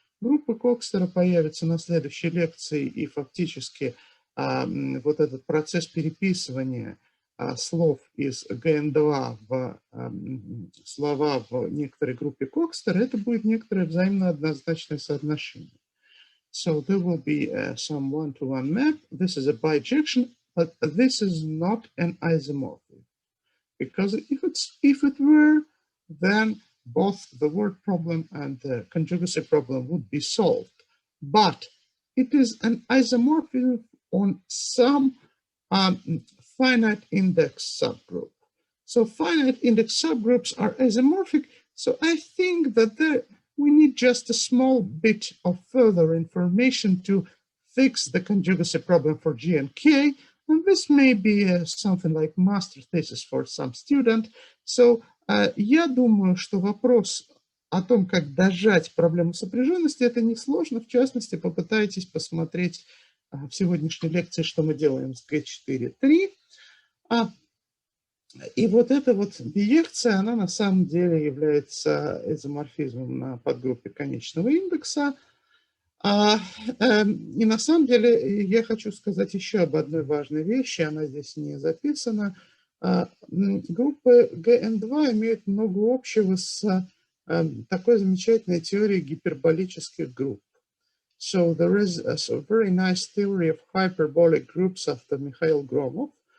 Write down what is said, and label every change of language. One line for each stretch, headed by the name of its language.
Russian: Группы Кокстера появятся на следующей лекции, и фактически вот этот процесс переписывания слов из GN2 в слова в некоторой группе Кокстера, это будет некоторое взаимно однозначное соотношение.
English: So there will be some one-to-one map. This is a bijection, but this is not an isomorphism. Because if it were, then both the word problem and the conjugacy problem would be solved. But it is an isomorphism on some finite index subgroup. So finite index subgroups are isomorphic. So I think that we need just a small bit of further information to fix the conjugacy problem for G and K. And this may be something like master thesis for some student.
Russian: So я думаю, что вопрос о том, как дожать проблему сопряженности, это несложно. В частности, попытайтесь посмотреть в сегодняшней лекции, что мы делаем с ktrt. И вот эта вот биекция, она на самом деле является изоморфизмом на подгруппе конечного индекса. И на самом деле я хочу сказать еще об одной важной вещи, она здесь не записана. Группы GN2 имеют много общего с такой замечательной теорией гиперболических групп.
English: So there is a very nice theory of hyperbolic groups after Mikhail Gromov.